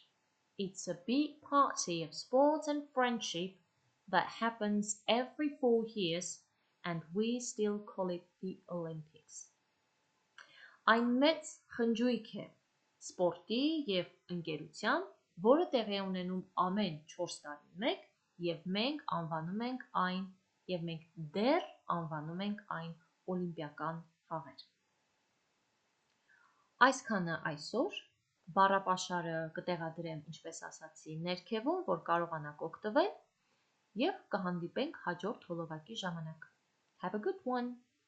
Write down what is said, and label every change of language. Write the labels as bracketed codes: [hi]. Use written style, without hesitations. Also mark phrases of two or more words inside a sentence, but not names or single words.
[en] It's a big party of sports and friendship that happens every 4 years and we still call it the Olympics. [hy] Այն մեծ խնջույք է սպորտի և ընկերության, որը տեղի է ունենում ամեն 4 տարին մեկ և մենք դեռ անվանում ենք այն օլիմպիական խաղեր. Այսքանը այսօր, բառապաշարը կտեղադրեմ, ինչպես ասացի, ներքևում, որ կարողանաք օգտվել և կհանդիպենք հաջորդ հոլովակի ժամանակ. [en] Have a good one!